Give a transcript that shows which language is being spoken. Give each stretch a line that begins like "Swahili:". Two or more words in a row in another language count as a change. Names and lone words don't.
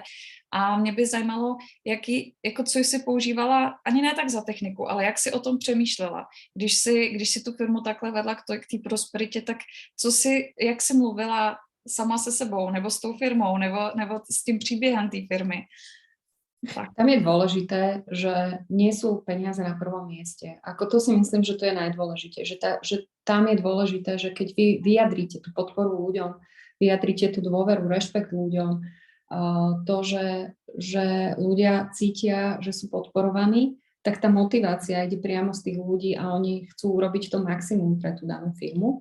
Czech: A mě by zajímalo, co jsi používala, ani ne tak za techniku, ale jak jsi o tom přemýšlela. Když si tu firmu takhle vedla k té prosperitě, tak jak jsi mluvila sama se sebou, nebo s tou firmou, nebo s tím příběhem té firmy?
Slovak: Tak. Tam je dôležité, že nie sú peniaze na prvom mieste. Ako to si myslím, že to je najdôležitejšie. Že tam je dôležité, že keď vy vyjadríte tú podporu ľuďom, vyjadríte tú dôveru, rešpekt ľuďom, to, že ľudia cítia, že sú podporovaní, tak tá motivácia ide priamo z tých ľudí a oni chcú urobiť to maximum pre tú danú firmu.